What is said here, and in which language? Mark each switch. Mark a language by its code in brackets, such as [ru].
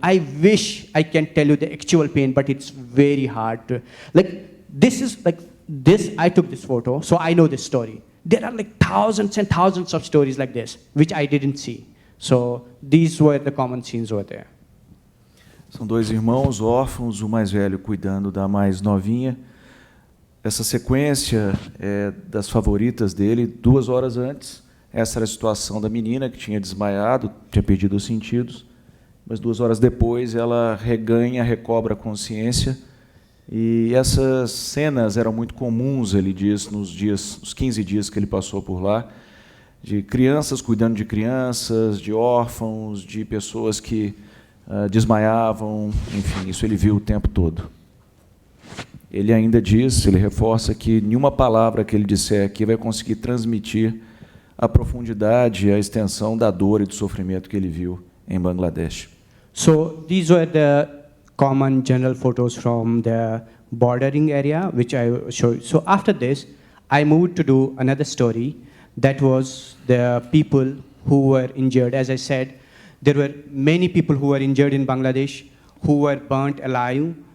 [en] I wish I can tell you the actual pain, but it's very hard to, like, this is like this. I took this photo, so I know this story. there are like thousands and thousands of stories like this, which I didn't see. So these were the common scenes over there. [pt] São dois irmãos órfãos, o mais velho cuidando da mais novinha. Essa sequência é das favoritas dele. 2 horas antes, essa era a situação da menina que tinha desmaiado, tinha perdido os sentidos, mas 2 horas depois ela recobra a consciência. E essas cenas eram muito comuns, ele diz, nos 15 dias que ele passou por lá, de crianças cuidando de crianças, de órfãos, de pessoas que desmaiavam, enfim, isso ele viu o tempo todo. Ele ainda diz, ele reforça que nenhuma palavra que ele disser aqui vai conseguir transmitir a profundidade e a extensão da dor e do sofrimento que ele viu em Bangladesh. [en] So these were the common general photos from the bordering area, which I showed. So after this, I moved to do another story that was the people who were injured. As I said, there were many people who were injured in Bangladesh, who were burnt alive.